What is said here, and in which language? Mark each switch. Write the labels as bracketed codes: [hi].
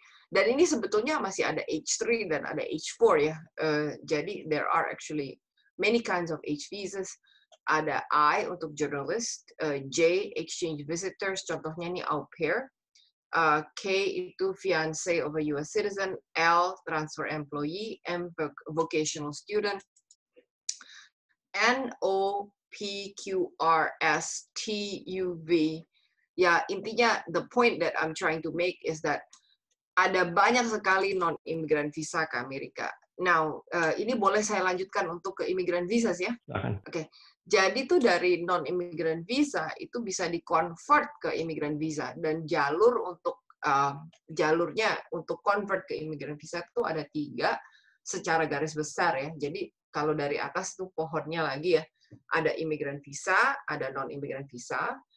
[id] Dan ini sebetulnya masih ada H3 dan ada H4 ya. [en] Jadi there are actually many kinds of H visas. [id] Ada I untuk journalist, J, exchange visitors, contohnya ini au pair. K itu fiancé of a US citizen, L transfer employee, M vocational student, N O P Q R S T U V. [en] Ya, intinya the point that I'm trying to make is that [id] ada banyak sekali non-immigrant visa ke Amerika. Now, ini boleh saya lanjutkan untuk ke immigrant visas ya? Oke. Jadi tuh dari non-immigrant visa itu bisa di-convert ke immigrant visa, dan jalurnya untuk convert ke immigrant visa itu ada 3 secara garis besar ya. Jadi kalau dari atas tuh pohonnya lagi ya, ada immigrant visa, ada non-immigrant visa.